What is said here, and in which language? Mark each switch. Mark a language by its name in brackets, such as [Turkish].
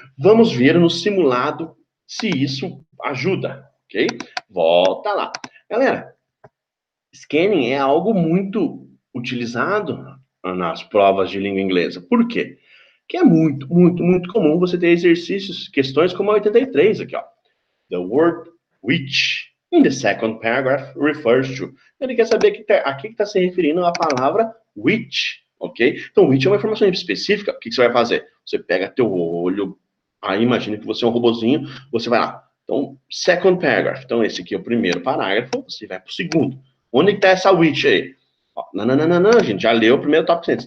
[Portuguese] Vamos ver no simulado se isso ajuda, ok? Volta lá. Galera, scanning é algo muito utilizado nas provas de língua inglesa. Por quê? Que é muito, muito, muito comum você ter exercícios, questões como a 83 aqui, ó. [English] The word which in the second paragraph refers to. [Portuguese] Ele quer saber a que está se referindo a palavra which, ok? Então, which é uma informação específica. O que você vai fazer? Você pega teu olho, aí imagina que você é um robozinho, você vai lá. Então, second paragraph. Então, esse aqui é o primeiro parágrafo, você vai para o segundo. Onde está essa which aí? Ó, não, a gente já leu o primeiro top 100.